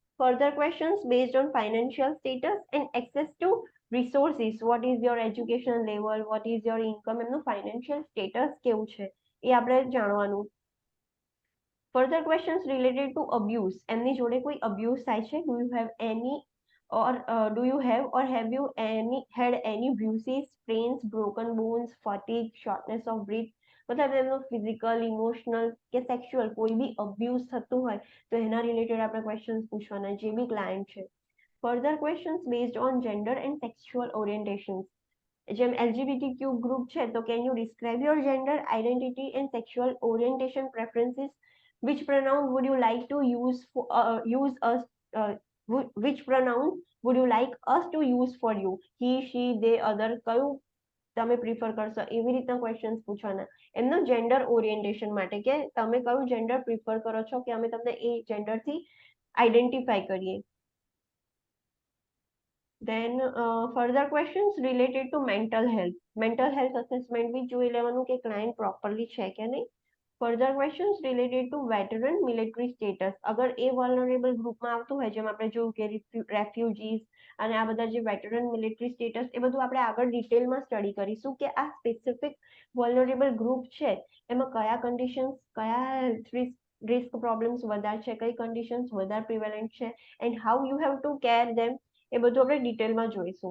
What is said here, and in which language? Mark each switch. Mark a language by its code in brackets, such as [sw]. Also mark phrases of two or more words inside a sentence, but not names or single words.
[en] further questions based on financial status and access to resources, what is your education level, what is your income, [gu] એમનું ફાઇનાન્શિયલ સ્ટેટસ કેવું છે એ આપણે જાણવાનું. [en] further questions related to abuse, [gu] એમની જોડે કોઈ અબ્યુઝ થાય છે, [en] do you have any or do you have or have you any had any bruises, sprains, broken bones, fatigue, shortness of breath, મતલબ એમનો physical, emotional કે સેક્સ્યુઅલ કોઈ બી અબ્યુઝ થતું હોય તો એના રિલેટેડ આપણે ક્વેશ્ચન્સ પૂછવાના જે બી ક્લાયન્ટ છે. further questions based on gender and sexual orientation, [gu] જેમ LGBTQ ગ્રુપ છે તો [en] can you describe your gender identity and sexual orientation preferences, which pronoun would you like to use for use us which pronoun would you like us to use for you, he, she, they, other, [gu] કયું તમે પ્રિફર કરશો, એવી રીતના ક્વેશ્ચન્સ પૂછવાના એમનો [en] gender orientation [gu] માટે કે તમે કયું જેન્ડર પ્રિફર કરો છો કે અમે તમને એ જેન્ડરથી આઈડેન્ટિફાઈ કરીએ. [en] Then further questions related to mental health. Mental health assessment [gu] બી જોઈ લેવાનું કે [en] client properly [gu] છે કે નહીં. [en] further questions related to veteran military status, [gu] અગર એ [en] vulnerable groupમાં [gu] આવતું હોય જેમ આપણે જોયું કે રેફ્યુજીસ અને આ બધા જે [en] veteran military status [gu] એ બધું આપણે આગળ [en] detailમાં study [gu] કરીશું કે આ [en] specific vulnerable group [gu] છે એમાં કયા કન્ડિશન્સ, કયા [en] health risk problems [gu] વધારે છે, કઈ કન્ડિશન્સ વધારે પ્રિવેલન્ટ છે [en] and how you have to care them, [gu] એ બધું આપણે ડિટેલમાં જોઈશું.